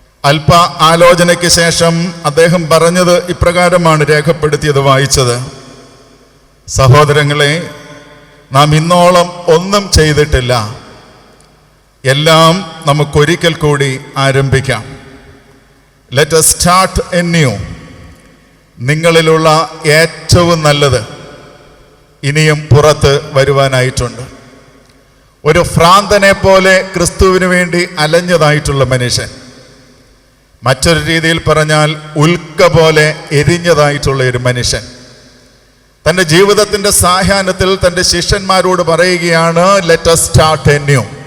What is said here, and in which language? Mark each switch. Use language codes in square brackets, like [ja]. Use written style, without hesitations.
[ml] അല്പ ആലോചനയ്ക്ക് ശേഷം അദ്ദേഹം പറഞ്ഞത് ഇപ്രകാരമാണ് രേഖപ്പെടുത്തിയത്, വായിച്ചത്: സഹോദരങ്ങളെ, നാം ഇന്നോളം ഒന്നും ചെയ്തിട്ടില്ല, എല്ലാം നമുക്കൊരിക്കൽ കൂടി ആരംഭിക്കാം. [en] Let us start anew. [ml] നിങ്ങളിലുള്ള ഏറ്റവും നല്ലത് ഇനിയും പുറത്ത് വരുവാനായിട്ടുണ്ട്. ഒരു ഭ്രാന്തനെ പോലെ ക്രിസ്തുവിന് വേണ്ടി അലഞ്ഞതായിട്ടുള്ള മനുഷ്യൻ, മറ്റൊരു രീതിയിൽ പറഞ്ഞാൽ ഉൽക്ക പോലെ എരിഞ്ഞതായിട്ടുള്ള ഒരു മനുഷ്യൻ, തൻ്റെ ജീവിതത്തിൻ്റെ സായാഹ്നത്തിൽ തൻ്റെ ശിഷ്യന്മാരോട് പറയുകയാണ്, [en] Let us start anew.